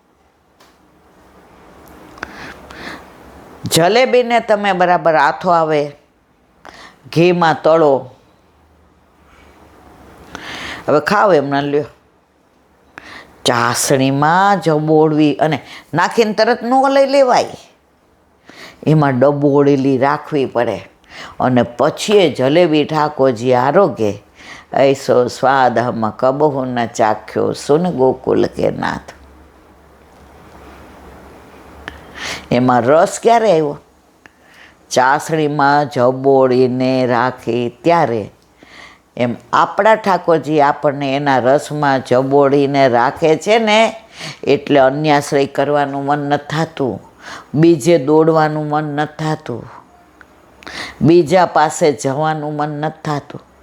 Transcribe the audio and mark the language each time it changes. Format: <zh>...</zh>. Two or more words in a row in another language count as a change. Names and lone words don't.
<gu>જલેબીને તમે બરાબર આથો આવે ઘીમાં તળો, હવે ખાવ એમ ના લ્યો, ચાસણીમાં જબોળવી અને નાખીને તરત ન લઈ લેવાય, એમાં ડબોળેલી રાખવી પડે. અને પછી એ જલેબી ઠાકોરજી આરોગ્ય</gu> <bra>ऐसो स्वाद हम कबहु न चाख्यो सुन गोकुल के नाथ.</bra> <gu>એમાં રસ ક્યારે આવ્યો? ચાસણીમાં જબોળીને રાખી ત્યારે. એમ આપણા ઠાકોરજી આપણને એના રસમાં જબોળીને રાખે છે ને, એટલે અન્યાશ્રય કરવાનું મન નથી થતું, બીજે દોડવાનું મન નથી થતું, બીજા પાસે જવાનું મન નથી થતું.</gu>